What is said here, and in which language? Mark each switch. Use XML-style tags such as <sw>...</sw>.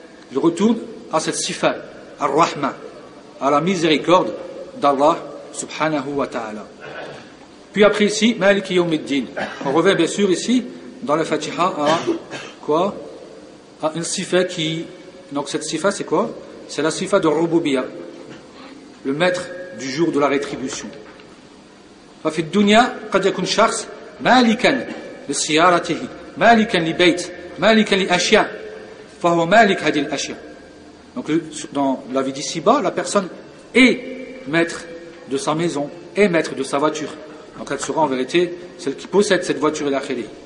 <fr>Ils retournent à cette sifa, Ar-Rahman, à la miséricorde d'Allah subhanahu wa ta'ala. Puis après ici, Malik Yawmiddin. On revient bien sûr ici, dans la Fatiha, à quoi? À une sifa qui... Donc cette sifa, c'est quoi? C'est la sifa de Rububiya, le maître du jour de la rétribution.</fr> <ar>ففي الدنيا قد يكون شخص مالكا لسيارته مالكا لبيت مالكا لأشياء فهو مالك هذه الأشياء.</ar> <fr>Donc dans la vie d'ici-bas la personne est maître de sa maison, est maître de sa voiture, donc elle sera en vérité celle qui possède cette voiture et l'akhiri.</fr>